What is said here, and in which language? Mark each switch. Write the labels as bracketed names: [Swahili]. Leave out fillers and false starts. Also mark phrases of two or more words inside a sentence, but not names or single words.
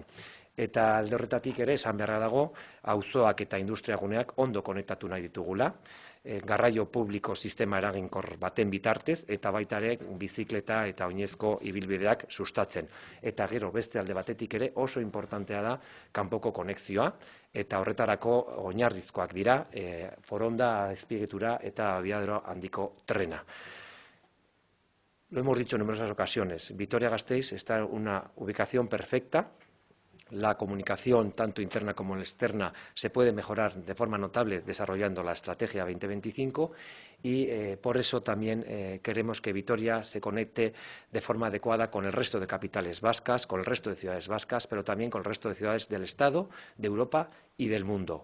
[Basque] Eta alde horretatik ere, esan beharra dago, auzoak eta industriaguneak ondo konektatu nahi ditugula, garraio publiko sistema eraginkor baten bitartez, eta baita ere bizikleta eta oinezko ibilbideak sustatzen. Eta gero beste alde batetik ere oso importantea da kanpoko konexioa, eta horretarako oinarrizkoak dira Foronda, Azpiegitura eta abiadura handiko trena. [Spanish] Lo hemos dicho en numerosas ocasiones, Vitoria-Gasteiz está en una ubicación perfecta. La comunicación, tanto interna como externa, se puede mejorar de forma notable desarrollando la Estrategia 2025 y por eso también queremos que Vitoria se conecte de forma adecuada con el resto de capitales vascas, con el resto de ciudades vascas, pero también con el resto de ciudades del Estado, de Europa y del mundo.